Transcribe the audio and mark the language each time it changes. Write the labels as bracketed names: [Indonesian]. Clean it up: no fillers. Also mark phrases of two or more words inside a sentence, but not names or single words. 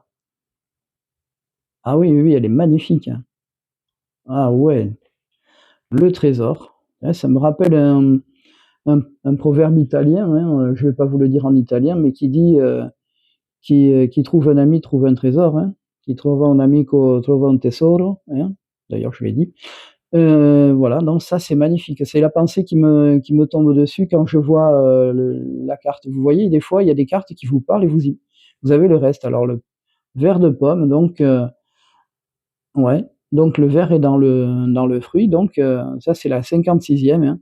[French] Ah oui, oui, oui, elle est magnifique, hein. Ah ouais, le trésor, ouais, ça me rappelle un proverbe italien, hein, je vais pas vous le dire en italien, mais qui dit, qui trouve un ami trouve un trésor, hein. [Italian] Qui trova un amico trova un tesoro, [French] hein. d'ailleurs je l'ai dit. Voilà, donc ça c'est magnifique. C'est la pensée qui me tombe dessus quand je vois, la carte. Vous voyez, des fois, il y a des cartes qui vous parlent et vous avez le reste. Alors le vert de pomme, donc ouais, donc le vert est dans le fruit, donc ça c'est la 56e, hein.